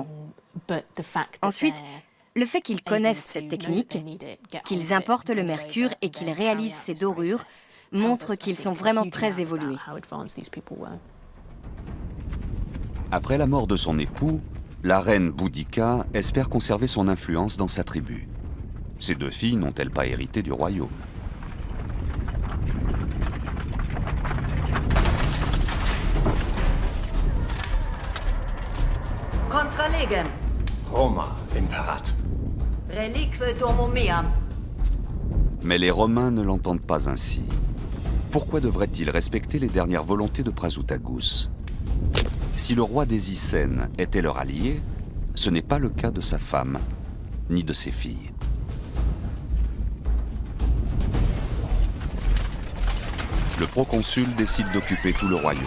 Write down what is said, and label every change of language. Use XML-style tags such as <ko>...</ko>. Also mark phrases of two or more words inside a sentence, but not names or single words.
<fr>Ensuite, le fait qu'ils connaissent cette technique, qu'ils importent le mercure et qu'ils réalisent ces dorures, montre qu'ils sont vraiment très évolués. Après la mort de son époux, la reine Boudica espère conserver son influence dans sa tribu. Ses 2 filles n'ont-elles pas hérité du royaume?</fr> <la>Contra legem. Roma, imperat. Relique dormum meam.</la> <fr>Mais les Romains ne l'entendent pas ainsi. Pourquoi devraient-ils respecter les dernières volontés de Prasutagus? Si le roi des Icènes était leur allié, ce n'est pas le cas de sa femme, ni de ses filles. Le proconsul décide d'occuper tout le royaume.</fr>